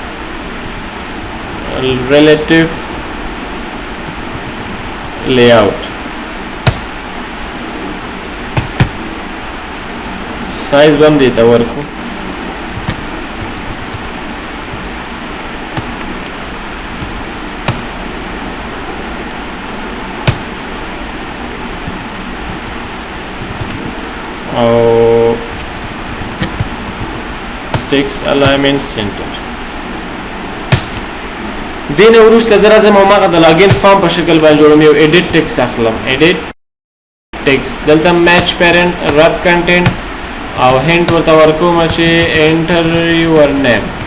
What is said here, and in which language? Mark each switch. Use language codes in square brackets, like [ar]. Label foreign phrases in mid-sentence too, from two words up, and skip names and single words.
[en] relative layout size [ps] به هم دې ته ورکو او [en] text alignment center [ps] دین وروسته زه راځم او هغه د لاګین فارم په شکل باندې جوړوم یو [en] edit text [ps] اخلم [en] edit text [ps] دلته [en] match parent rub content [ps] او hint ورته ورکوم چې [en] enter your name